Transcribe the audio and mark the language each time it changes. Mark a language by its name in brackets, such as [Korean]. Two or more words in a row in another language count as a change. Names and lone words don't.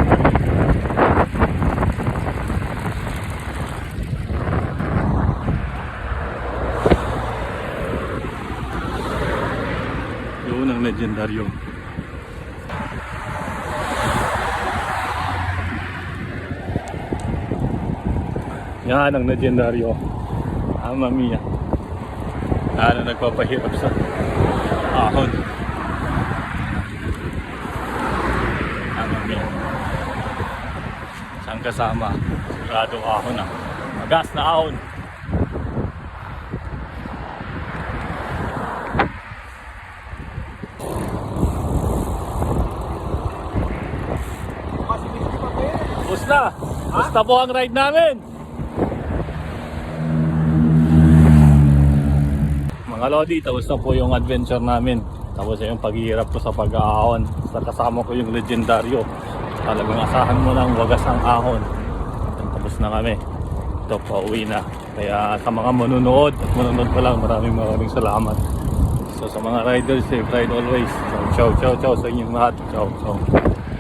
[Filipino] Yun ang legendaryo. Yan ang legendaryo. [Italian] Mamma mia. [Filipino] Yan ang nagpapahirap sa ahon. [Italian] Mamma mia. [Filipino] Saan kasama? Sigurado ahon na. Magas na ahon. Bus na! Basta po ang ride namin! Mga Lodi, tapos na po yung adventure namin. Tapos na yung paghihirap ko sa pag-aahon. Basta kasama ko yung legendaryo. Talagang asahan mo lang wagas ang ahon. Tapos na kami. Ito, pauwi na. Kaya sa mga manunood at manunood pa lang, maraming salamat. So sa mga riders, [English] safe ride always. [Filipino] So, ciao sa inyong lahat. Ciao.